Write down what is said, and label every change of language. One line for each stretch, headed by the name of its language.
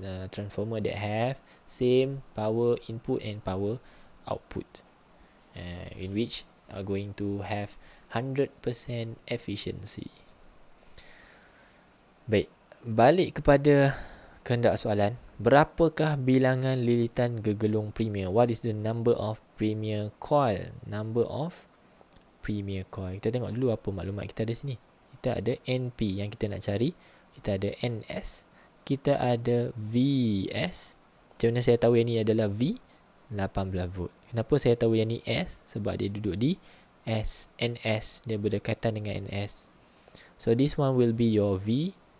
English: Transformer that have same power input and power output, in which are going to have 100% efficiency.
Malay: Baik, balik kepada kehendak soalan. Berapakah bilangan lilitan gegelung premier?
English: What is the number of premier coil? Number of premier coil.
Malay: Kita tengok dulu apa maklumat kita ada sini. Kita ada NP yang kita nak cari. Kita ada NS. Kita ada VS. Macam mana saya tahu yang ni adalah V? 18 volt. Kenapa saya tahu yang ni S? Sebab dia duduk di S. NS. Dia berdekatan dengan NS.
English: So this one will be your V.